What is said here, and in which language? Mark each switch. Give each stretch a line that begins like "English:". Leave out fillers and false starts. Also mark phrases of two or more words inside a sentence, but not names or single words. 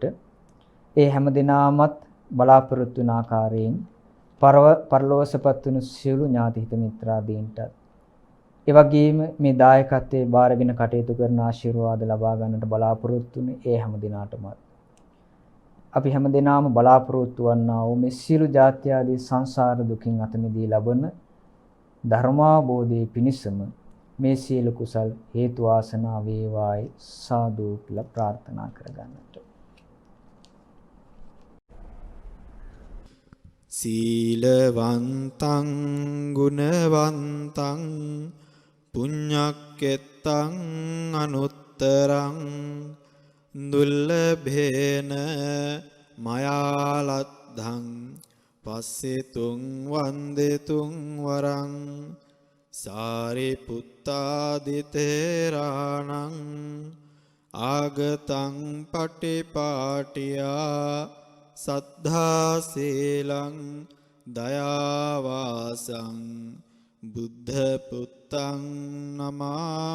Sinhala: ඒ හැම දිනාමත් බලාපොරොත්තු වන ආකාරයෙන් පරලෝසපත් වුණු සියලු ඥාති හිත මිත්‍රාදීන්ට ඒ වගේම මේ දායකත්වයේ බාරගෙන කටයුතු කරන ආශිර්වාද ලබා ගන්නට බලාපොරොත්තු වුණේ ඒ හැම දිනාටම අපි හැම දිනාම බලාපොරොත්තු වන්නා වූ මේ සියලු ජාත්‍ය ආදී සංසාර දුකින් අත මිදී ලබන ධර්මාබෝධයේ පිණිසම මේ සියලු කුසල් හේතු වාසනා වේවායි සාදු කියලා ප්‍රාර්ථනා කරගන්නට.
Pali: සීලවන්තං ගුණවන්තං පුඤ්ඤක්කෙත්තං අනුත්තරං දුල්ලභේන මයාලද්ධං පස්සිතුං වන්දිතුං වරං සාරිපුත්තාදිතේරාණං ආගතං පටිපාටියා සද්ධා සීලං දයාවාසං බුද්ධ පුත්තං නමාමහං.